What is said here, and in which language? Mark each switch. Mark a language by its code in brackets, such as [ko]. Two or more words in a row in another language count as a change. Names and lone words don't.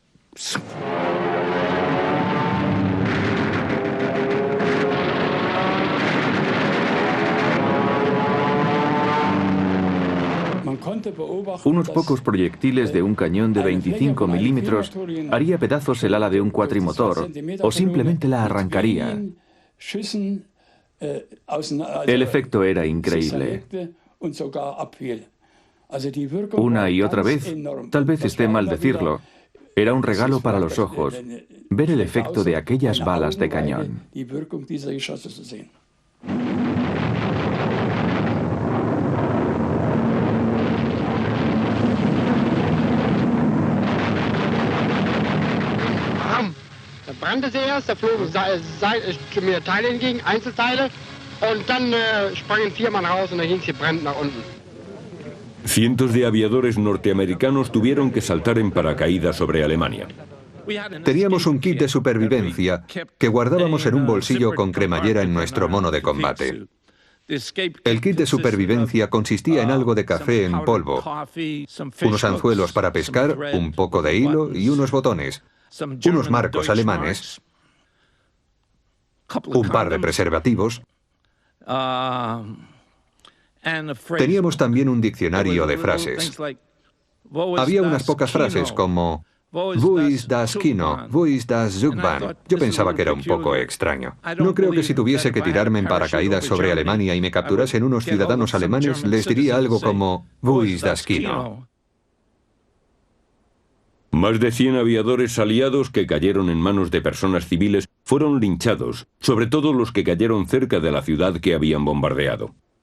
[es] Unos pocos proyectiles de un cañón de 25 milímetros haría pedazos el ala de un cuatrimotor o simplemente la arrancaría. El efecto era increíble. Una y otra vez, tal vez esté mal decirlo, era un regalo para los ojos ver el efecto de aquellas balas de cañón. [de] Brannte sie erst, da flogen mir Teile entgegen, Einzelteile, und dann sprangen 4 Mann raus und dann ging sie brennend nach unten. [es] Cientos de aviadores norteamericanos tuvieron que saltar en paracaídas sobre Alemania. Teníamos un kit de supervivencia que guardábamos en un bolsillo con cremallera en nuestro mono de combate. El kit de supervivencia consistía en algo de café en polvo, unos anzuelos para pescar, un poco de hilo y unos botones, unos marcos alemanes, un par de preservativos. Teníamos también un diccionario de frases. Había unas pocas frases como [de] «Wo ist das Kino? Wo ist das Zugbahn?» [es] Yo pensaba que era un poco extraño. No creo que si tuviese que tirarme en paracaídas sobre Alemania y me capturasen unos ciudadanos alemanes, les diría algo como [de] «Wo ist das Kino?». [es] Más de 100 aviadores aliados que cayeron en manos de personas civiles fueron linchados, sobre todo los que cayeron cerca de la ciudad que habían bombardeado.